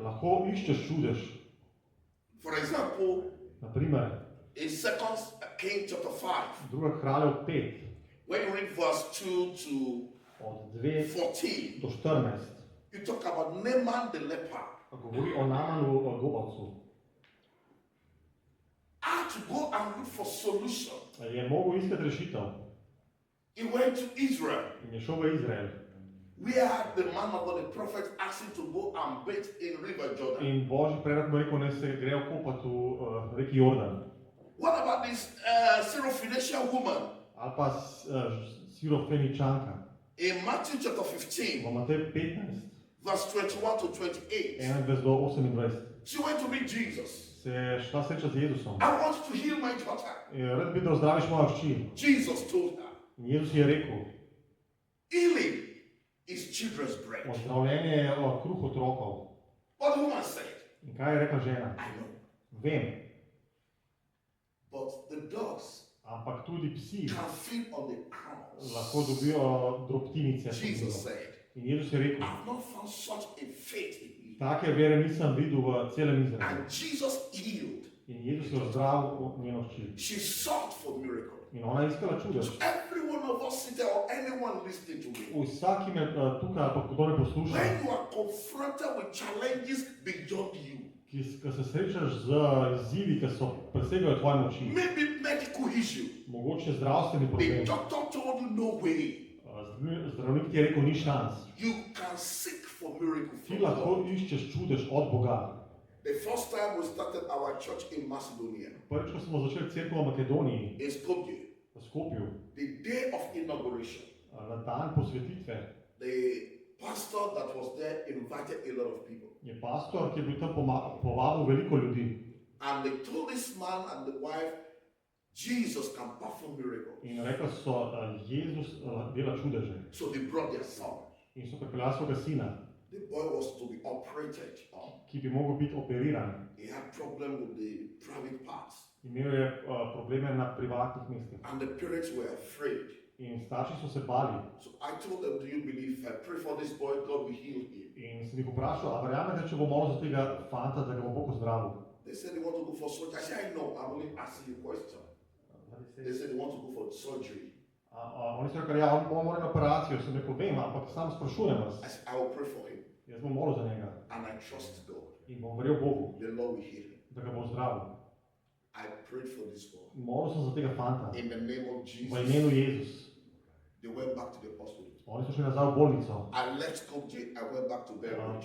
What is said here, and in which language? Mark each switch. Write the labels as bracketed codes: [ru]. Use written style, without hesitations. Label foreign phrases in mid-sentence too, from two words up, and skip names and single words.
[sl] Lahko iščeš čudež. [en] For example, [sl] Naprimer, [en] in 2 Kings chapter 5, [sl] 2. Kraljev 5, [en] when you read verse 2 to [sl] od 2 [en] 14, [sl] do 14, [en] you talk about Naaman the leper. [sl] govori o Naamanu Gobavcu. [en] Had to go and look for solution. [sl] Je mogel iskati rešitev [en] He went to Israel, [sl] in je šel v Izrael. [en] where the man of God, the prophet, asked him to go and bathe in River Jordan. [sl] In Božji prerok mu je rekel, naj se grejo kopati v reki Jordan. [en] What about this Syrophoenician woman? [sl] Ali pa Sirofeničanka. [en] In Matthew chapter 15, [sl] V Matej 15, [en] verse 21 to 28, [sl] 21 do 28, [en] she went to meet Jesus. [sl] se je šla srečati z Jezusom. [en] I want to heal my daughter. [sl] Rad bi, da ozdraviš mojo hči. [en] Jesus told her, [sl] In Jezus je rekel, [en] healing is children's bread. [sl] ozdravljenje je kruh otrokov. [en] What the woman said, [sl] In kaj je rekla žena? [en] I know. [sl] Vem, [en] But the dogs [sl] ampak tudi psi [en] can feed on the crumbs. [sl] lahko dobijo drobtinice. [en] Jesus said, [sl] In Jezus je rekel, [en] I've not found such a faith in you. [sl] take vere nisem videl v celem Izraelu. [en] And Jesus healed. [sl] In Jezus je ozdravil njeno hči. [en] She sought for miracle. [sl] In ona je iskala čudež. [en] So every one of us seated or anyone listening to me, [sl] Vsak, ki me tukaj ali pa kdo ne posluša, [en] when you are confronted with challenges beyond you, [sl] ki se srečaš z izzivi, ki so presegajo tvoje moči, [en] maybe medical issue, [sl] mogoče zdravstveni [en] the [sl] problem, [en] doctor told you no way, [sl] zdravnik ti je rekel, ni šans. [en] you can seek for miracle [sl] Ti [en] from [sl] lahko [en] God. [sl] iščeš čudež od Boga. [en] The first time we started our church in Macedonia, [sl] Prvič, ko smo začeli cerkev v Makedoniji, [en] in Skopje, [sl] v Skopju, [en] the day of inauguration, [sl] na dan posvetitve, [en] the pastor that was there invited a lot of people. [sl] je pastor, ki je bil tam povabil veliko ljudi. [en] And they told this man and the wife, Jesus can perform miracles. [sl] In rekli so, Jezus dela čudeže. [en] So they brought their son. [sl] In so pripeljali svojega sina, [en] The boy was to be operated on. [sl] ki bi mogel biti operiran. [en] He had problem with the private parts. [sl] Imel je probleme na privatnih mestih. [en] And the parents were afraid. [sl] In starši so se bali. [en] So I told them, do you believe if I pray for this boy, God will heal him? [sl] In sem jih vprašal, a verjamete, če bo molil za tega fanta, da ga bo Bog ozdravil? [en] They said they want to go for surgery. I said, I know, I'm only asking you a question. They said they want to go for surgery. [sl] Oni so rekli, ja, on mora na operacijo. Sem rekel, vem, ampak sam sprašujem vas. [en] I said, I will pray for him. [sl] Jaz bom molil za njega. [en] And I trust God. [sl] In bom verjel Bogu, [en] The Lord will heal him. [sl] da ga bo ozdravil. [en] I prayed for this boy. [sl] Molil sem za tega fanta. [en] In the name of [sl] V [en] Jesus. [sl] imenu Jezus. [en] They went back to the hospital. [sl] Oni so šli nazaj v bolnico. [en] I left Skopje, I went back to Belgrade.